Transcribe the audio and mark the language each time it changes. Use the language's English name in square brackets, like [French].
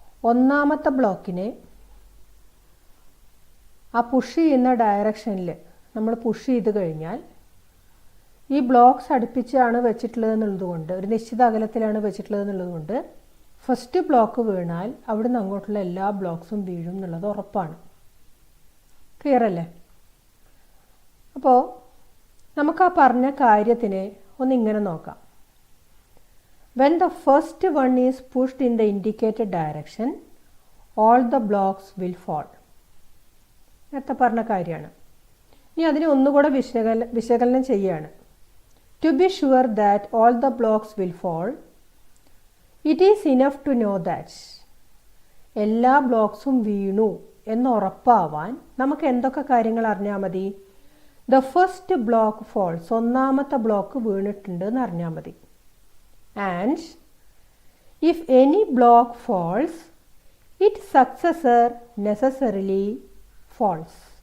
[Malayalam] ഒന്നാമത്തെ ബ്ലോക്കിനെ ആ പുഷ് ചെയ്യുന്ന ഡയറക്ഷനിൽ നമ്മൾ പുഷ് ചെയ്ത് കഴിഞ്ഞാൽ ഈ ബ്ലോക്സ് അടുപ്പിച്ചാണ് വെച്ചിട്ടുള്ളത് എന്നുള്ളതുകൊണ്ട്, ഒരു നിശ്ചിത അകലത്തിലാണ് വെച്ചിട്ടുള്ളത് എന്നുള്ളതുകൊണ്ട് ഫസ്റ്റ് ബ്ലോക്ക് വീണാൽ അവിടെ നിന്ന് അങ്ങോട്ടുള്ള എല്ലാ ബ്ലോക്സും വീഴും എന്നുള്ളത് ഉറപ്പാണ്. ക്ലിയർ അല്ലേ? അപ്പോൾ നമുക്ക് ആ പറഞ്ഞ കാര്യത്തിനെ ഒന്നിങ്ങനെ നോക്കാം. [English] When the first one is pushed in the indicated direction, all the blocks will fall. [Malayalam] നേരത്തെ പറഞ്ഞ കാര്യമാണ്. ഇനി അതിനെ ഒന്നുകൂടെ വിശകലനം ചെയ്യുകയാണ്. [English] To be sure that all the blocks will fall, it is enough to know that [Malayalam] എല്ലാ ബ്ലോക്സും വീണു എന്ന് ഉറപ്പാവാൻ നമുക്ക് എന്തൊക്കെ കാര്യങ്ങൾ അറിഞ്ഞാൽ മതി? [English] The first block falls, [Malayalam] ഒന്നാമത്തെ ബ്ലോക്ക് വീണിട്ടുണ്ട് എന്ന് അറിഞ്ഞാൽ മതി. [English] And if any block falls, its successor necessarily falls.